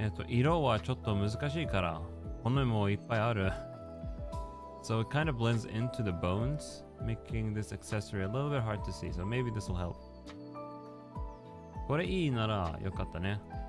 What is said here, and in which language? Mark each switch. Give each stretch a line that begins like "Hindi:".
Japanese: 色はちょっと難しいから、骨もいっぱいある。
English: So it kind of blends into the bones, making this accessory a little bit hard to see. So maybe this will help.
Japanese: これいいならよかったね。